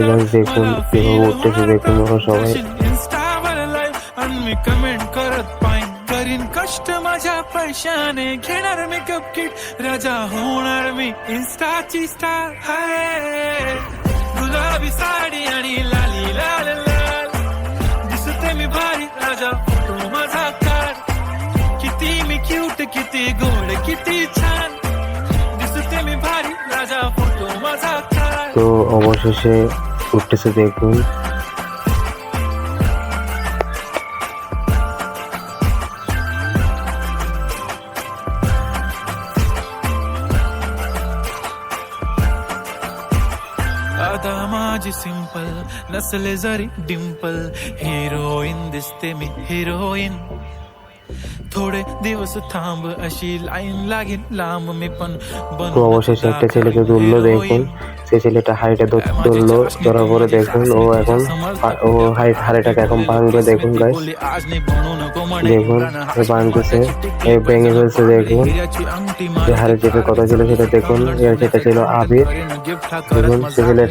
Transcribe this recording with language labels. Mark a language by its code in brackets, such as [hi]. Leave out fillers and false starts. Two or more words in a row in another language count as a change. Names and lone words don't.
[mr] इंस्टावर लाईव्ह आणि मी कमेंट करत पाहिन, करीन कष्ट माझ्या पैशाने, घेणार मेकअप किट, राजा होणार मी इंस्टाची स्टार, हाय गुलाबी साडी आणि लाली लाल लाल, दिसते मी भारी, राजा फोटो माझा काढ, किती मी क्यूट, किती गोड, किती छान, दिसते मी भारी, राजा फोटो माझा काढ। [bn] তো অবশেষে উঠতেছে, দেখুন [mr] आता माझी सिंपल नसले जरी डिंपल, हिरोईन दिसते मी हिरोईन, थोडे दिवस थांब अशी लाईन लागेल लांब मी पण [bn] তো অবশেষে একটা ছেলেকে ধরলো, দেখুন সেই ছেলেটা হাড়িটা ধরলো, ধরার পরে দেখুন ও হাড়িটাকে এখন ভাঙবে, দেখুন গাইস, দেখুন ভাঙতেছে, ভেঙে ফেলছে, দেখুন যে হাড়ি চেপে কথা ছিল সেটা, দেখুন সেটা ছিল আবির, দেখুন সে ছেলেটা।